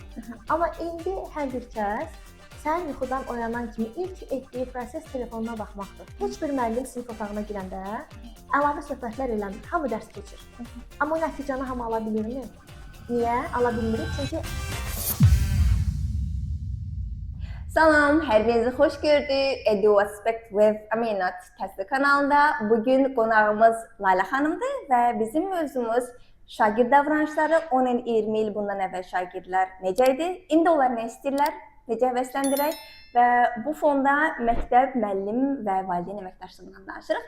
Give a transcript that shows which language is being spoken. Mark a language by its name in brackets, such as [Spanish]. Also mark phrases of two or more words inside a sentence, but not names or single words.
[Azerbaijani] Amma indi hər bir kəs səhər yuxudan oyanan kimi ilk etdiyi proses telefonuna baxmaqdır. Heç bir müəllim sinif otağına girəndə əlavə söhbətlər eləmir, hamı dərs keçir. Amma o nəticəni hamı ala bilirmi? Niyə? Ala bilmirik, çünki... Salam, hər birinizi xoş gördük. Edu Aspect with Aminat təhsil kanalında. Bugün qonağımız Layla xanımdır və bizim mövzumuz şagird davranışları. 10 il, 20 il bundan əvvəl şagirdlər necə idi? İndi onlar nə istəyirlər? Necə həvəsləndirək? Və bu fonda məktəb, müəllim və valideyn əməkdaşlığından danışırıq.